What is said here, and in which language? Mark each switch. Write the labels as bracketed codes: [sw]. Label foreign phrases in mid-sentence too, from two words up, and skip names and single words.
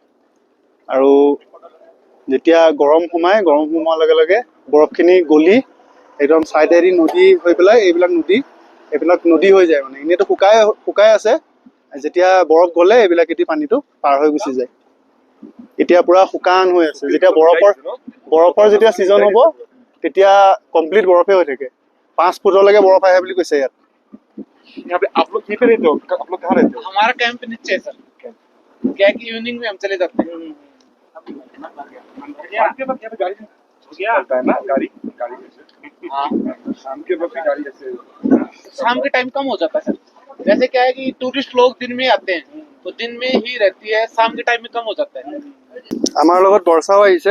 [as] আৰু যেতিয়া গৰম সোমোৱাৰ লগে লগে বৰফখিনি গলি একদম চাইডেদি নদী হৈ পেলাই এইবিলাক নদী হৈ যায়। মানে এনেইতো শুকাই আছে, যেতিয়া বৰফ গ'লে এইবিলাক এটি পানীটো পাৰ হৈ গুচি যায়। এতিয়া পুৰা শুকান হৈ আছে। যেতিয়া বৰফৰ যেতিয়া ছিজন হ'ব তেতিয়া কমপ্লিট বৰফে হৈ থাকে। 5 ফুটলৈকে বৰফ আহে বুলি কৈছে ইয়াত। [hi] यहाँ पे आप लोग यहीं पे रहते हो? आप लोग कहाँ रहते हो? हमारा कैंप नीचे है सर। क्या है कि इवनिंग में हम चले जाते हैं। शाम के वक्त यहाँ पे गाड़ी चलता है ना, गाड़ी जैसे हाँ, शाम के वक्त गाड़ी जैसे शाम के टाइम कम हो जाता है सर। जैसे क्या है कि टूरिस्ट लोग दिन में आते हैं तो दिन में ही रहती है, शाम के टाइम में कम हो जाता है। [as] আমাৰ লগত বৰ্ষাও আহিছে।